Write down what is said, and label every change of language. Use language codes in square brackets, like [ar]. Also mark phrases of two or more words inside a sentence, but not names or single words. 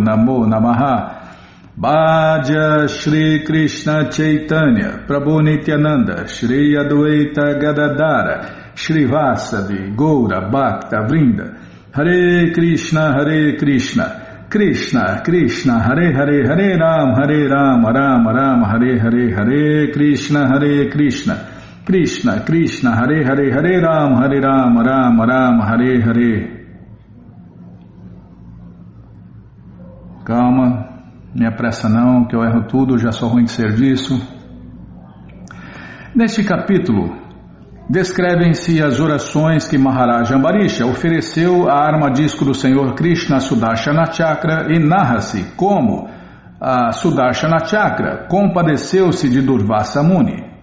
[sa] नमो नमः भज श्री कृष्ण चैतन्य प्रभु नित्यानन्द श्री अद्वैत गदाधर श्री वासवि गौर भक्त वृन्द हरे कृष्ण कृष्ण कृष्ण हरे हरे हरे राम राम राम हरे हरे हरे कृष्ण कृष्ण कृष्ण हरे हरे हरे राम राम हरे हरे. [pt] Calma, não me apressa não, que eu erro tudo, já sou ruim de serviço. Neste capítulo descrevem-se as orações que Maharaj Ambarisha ofereceu à arma-disco do Senhor Krishna Sudarshana Chakra e narra-se como a Sudarshana Chakra compadeceu-se de Durvasa Muni.